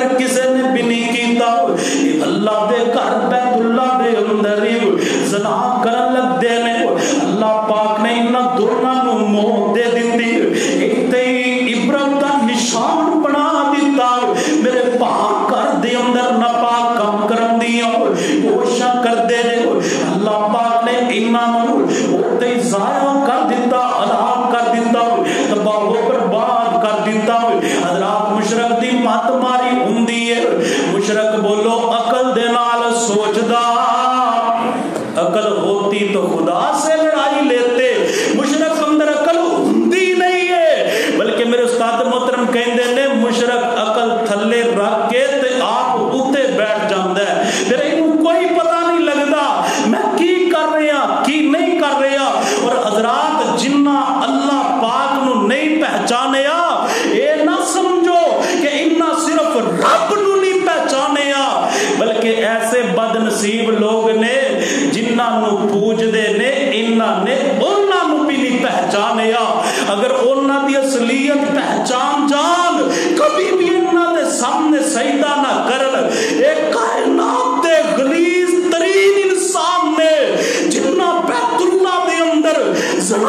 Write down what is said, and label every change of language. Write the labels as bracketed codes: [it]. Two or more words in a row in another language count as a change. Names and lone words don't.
[pa] کسے نے بھی نہیں کیتا اللہ دے گھر بیت اللہ دے اندر زنا کرن لگ دے نے اللہ پاک نے انہاں دونوں نو موت دے دیتی ایتے عبرت دا نشان بنا دیتا میرے پاک گھر دے اندر ناپاک کام کرن دیاں کوشاں کر دے نے اللہ پاک نے انہاں نو اوتے ضائع کر دیتا ہلاک کر دیتا تباہ و برباد کر دیتا حضرات مشرک دی مات ماری ہوندی ہے مشرک بولو عقل دے نال سوچدا [ur] عقل ہوتی تو خدا سے لڑائی لیتے [pa] مشرک اندر عقل ہوندی نہیں ہے بلکہ میرے استاد محترم کہندے نے مشرک عقل تھلے رکھ کے تے آپ اوتے بیٹھ جاندا ہے پھر اینوں کوئی پتہ نہیں لگدا میں کی کر رہا کی نہیں کر رہا اور حضرات جنہ اللہ پاک نو نہیں پہچانیا اے نہ سمجھو کہ انہاں صرف رب نو نہیں پہچانیا بلکہ ایسے بد نصیب لوگ نے جنہاں نو پوج دے نے انہاں نے انہاں نو بھی نہیں پہچانیا اگر انہاں دی اصلیت پہچان جان کبھی بھی انہاں دے سامنے سجدہ نہ کرن ایک کائنات دے غلیظ ترین انسان نے جنہاں بیت اللہ دے اندر زنا